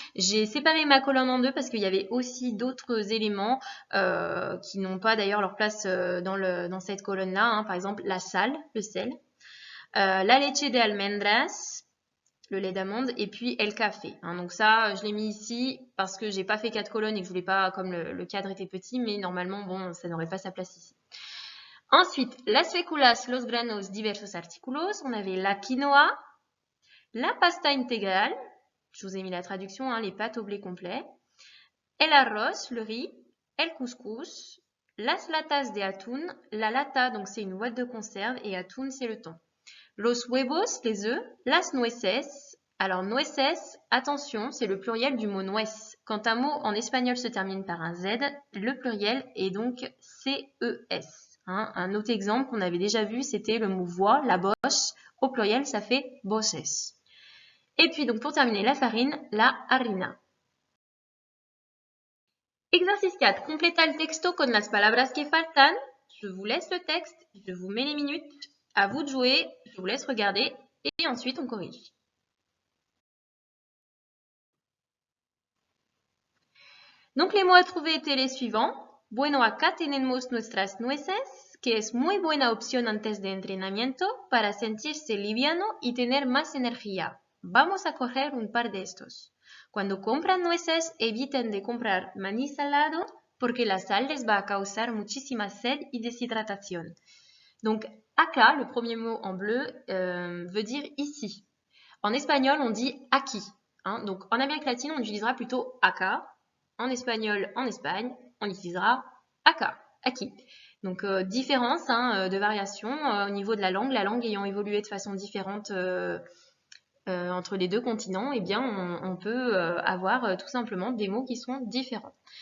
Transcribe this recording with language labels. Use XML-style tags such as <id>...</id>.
<fr>J'ai séparé ma colonne en deux parce qu'il y avait aussi d'autres éléments qui n'ont pas d'ailleurs leur place dans cette colonne-là. Par exemple, la sal, le sel.</fr> <es>La leche de almendras,</es> <fr>le lait d'amande, et puis el café. Donc ça, je l'ai mis ici parce que j'ai pas fait 4 colonnes et que je voulais pas, comme le cadre était petit, mais normalement, bon, ça n'aurait pas sa place ici.</fr> <es>Ensuite, las féculas, los granos, diversos artículos.</es> <fr>On avait la quinoa, la pasta intégrale. Je vous ai mis la traduction, les pâtes au blé complet. El arroz, le riz. El couscous,</fr> <es>Las latas de atún,</es> <fr>la lata, donc c'est une boîte de conserve, et atún, c'est le thon.</fr> <es>Los huevos,</es> <fr>les œufs.</fr> <es>Las nueces,</es> <fr>alors nueces, attention, c'est le pluriel du mot nuez. Quand un mot en espagnol se termine par un Z, le pluriel est donc CES. Hein, un autre exemple qu'on avait déjà vu, c'était le mot voix, la bosse. Au pluriel, ça fait voces. Et puis donc pour terminer, la farine, la harina. Exercice 4.</fr> <es>Completa el texto con las palabras que faltan.</es> <fr>Je vous laisse le texte, je vous mets les minutes. À vous de jouer, je vous laisse regarder et ensuite on corrige. Donc les mots à trouver étaient les suivants.</fr> <es>Bueno, acá tenemos nuestras nueces, que es muy buena opción antes de entrenamiento para sentirse liviano y tener más energía. Vamos a correr un par de estos. Cuando compran nueces, eviten de comprar maní salado porque la sal les va a causar muchísima sed y deshidratación.</es> <fr>Donc, acá, le premier mot en bleu, veut dire ici. En espagnol, on dit aquí. Hein? Donc, en Amérique latine, on utilisera plutôt acá. En espagnol, en Espagne, on utilisera acá, aquí. Donc, différence de variation au niveau de la langue ayant évolué de façon différente entre les deux continents, eh bien, on peut avoir tout simplement des mots qui sont différents.</fr>